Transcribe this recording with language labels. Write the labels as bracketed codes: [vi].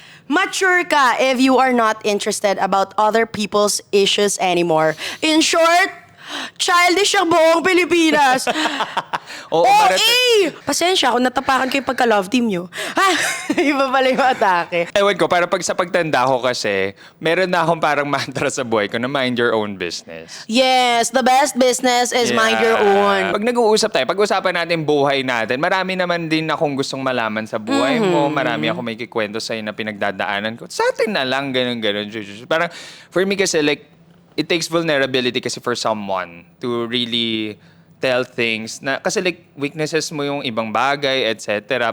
[en] Mature ka if you are not interested about other people's issues anymore. [tl] In short, childish ang buong Pilipinas. Oo, OA! Pasensya kung natapakan ko yung pagka-love team nyo. Ha? Iba pala yung atake. Ewan ko, para pag sa pagtanda ko kasi, meron na akong parang mantra sa buhay ko na [en] mind your own business. Yes, the best business is mind your own. [tl] Pag nag-uusap tayo, pag-usapan natin buhay natin, marami naman din akong gustong malaman sa buhay mo. Marami ako may kikwento sa'yo na pinagdadaanan ko. Sa atin na lang, ganun. [en] Parang, for me kasi, like, it takes vulnerability kasi for someone to really tell things na kasi like weaknesses mo [tl] yung ibang bagay, [en] etc.